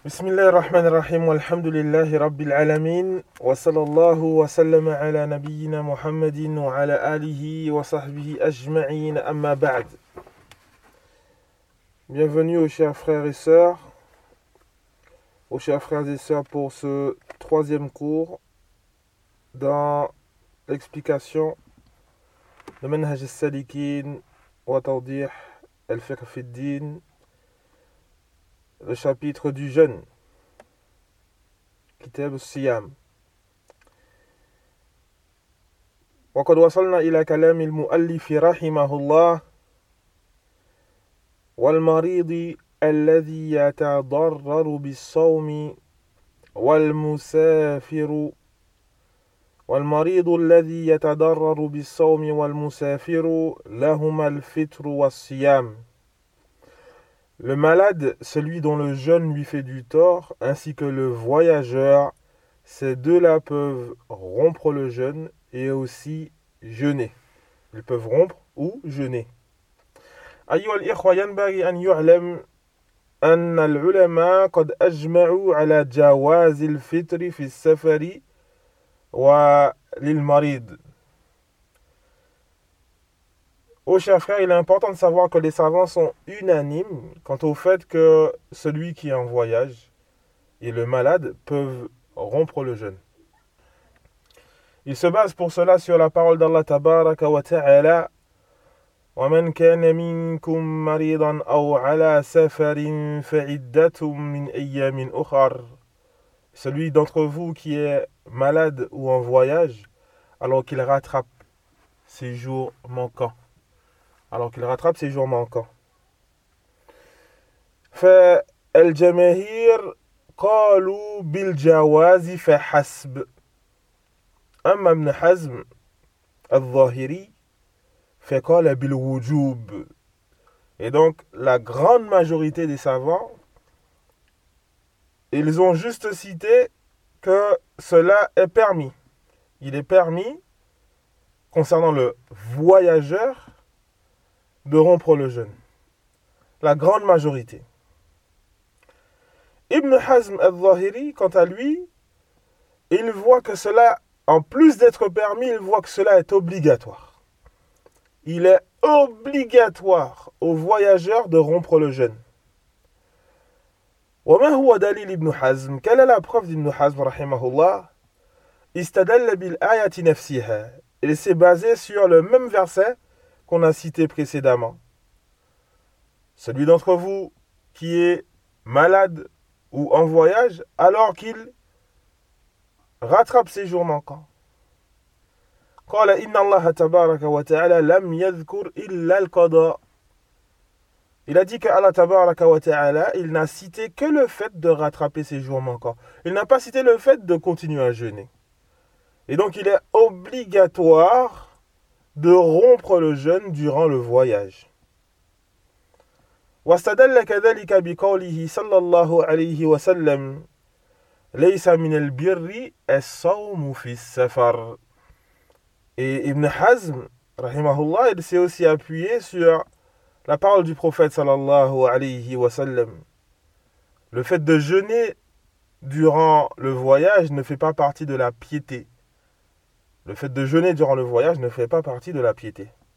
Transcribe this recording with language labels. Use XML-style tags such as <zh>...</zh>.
<ar>بسم الله الرحمن الرحيم والحمد لله رب العالمين وصلى الله وسلم على نبينا محمد وعلى آله وصحبه أجمعين أما بعد.</ar> <fr>Bienvenue aux chers frères et sœurs, aux chers frères et sœurs pour ce troisième cours dans l'explication de منهج السالكين وتوضيح الفقه في الدين. Le chapitre du jeûne, Kitab al-Siyam.</fr> <ar>وقد وصلنا إلى كلام المؤلف رحمه الله والمريض الذي يتضرر بالصوم والمسافر والمريض الذي يتضرر بالصوم والمسافر لهما الفطر والصيام.</ar> <fr>Le malade, celui dont le jeûne lui fait du tort, ainsi que le voyageur, ces deux-là peuvent rompre le jeûne et aussi jeûner. Ils peuvent rompre ou jeûner.</fr> <ar>أيها الإخوة ينبغي أن يعلم أن العلماء قد أجمعوا على جواز الفطر في السفر وللمريض.</ar> <fr>Oh, chers frères, il est important de savoir que les savants sont unanimes quant au fait que celui qui est en voyage et le malade peuvent rompre le jeûne. Ils se basent pour cela sur la parole d'Allah tabaraka wa ta'ala.</fr> <ar>وَمَنْ كَانَ مِنْكُمْ مَرِيضًا أَوْ عَلَى سَفَرٍ فَعِدَّةٌ مِنْ أَيَّامٍ أُخَرَ.</ar> <fr>Celui d'entre vous qui est malade ou en voyage, alors qu'il rattrape ses jours manquants. Alors qu'il rattrape ses jours manquants.</fr> <ar>فالجماهير قالوا بالجواز فحسب. أما ابن حزم الظاهري فقال بالوجوب.</ar> <fr>Et donc la grande majorité des savants, ils ont juste cité que cela est permis. Il est permis concernant le voyageur de rompre le jeûne. La grande majorité. Ibn Hazm al-Zahiri, quant à lui, il voit que cela, en plus d'être permis, il voit que cela est obligatoire. Il est obligatoire aux voyageurs de rompre le jeûne.</fr> <ar>Wa ma huwa dalil Ibn Hazm?</ar> <fr>Quelle est la preuve d'Ibn Hazm, rahimahullah?</fr> <ar>Istadalla bil ayati nafsiha.</ar> <fr>Il s'est basé sur le même verset qu'on a cité précédemment. Celui d'entre vous qui est malade ou en voyage, alors qu'il rattrape ses jours manquants.</fr> <ar>قال إن الله تبارك وتعالى لم يذكر إلا القضاء.</ar> <fr>Il a dit que Allah تبارك وتعالى, il n'a cité que le fait de rattraper ses jours manquants. Il n'a pas cité le fait de continuer à jeûner. Et donc il est obligatoire de rompre le jeûne durant le voyage.</fr> <ar>واستدل كذلك بقوله صلى الله عليه وسلم ليس من البر الصوم في السفر.</ar> <fr>Et Ibn Hazm rahimahullah, il s'est aussi appuyé sur la parole du prophète صلى الله عليه وسلم. Le fait de jeûner durant le voyage ne fait pas partie de la piété. Le fait de jeûner durant le voyage ne fait pas partie de la piété.</fr>